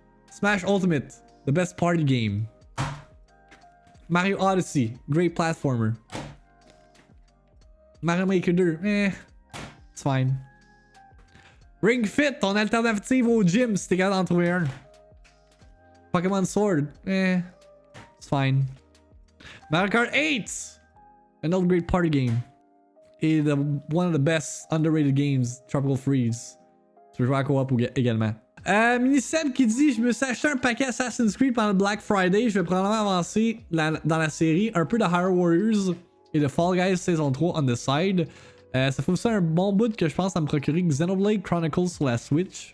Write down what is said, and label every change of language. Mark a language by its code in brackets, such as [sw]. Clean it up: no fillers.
[en] Smash Ultimate, the best party game. Mario Odyssey, great platformer. Mario Maker 2, it's fine. [fr] Ring Fit, ton alternative au gym si t'es capable d'en trouver un. [en] Pokémon Sword, it's fine. Mario Kart 8, another great party game. Et one of the best underrated games, Tropical Freeze. [fr] Tu peux jouer à co-op également. Miniseb qui dit: je me suis acheté un paquet Assassin's Creed pendant le Black Friday. Je vais probablement avancer dans la série. Un peu de Hyrule Warriors et de Fall Guys saison 3 [en] on the side. [fr] Ça fait aussi un bon bout que je pense à me procurer Xenoblade Chronicles sur la Switch.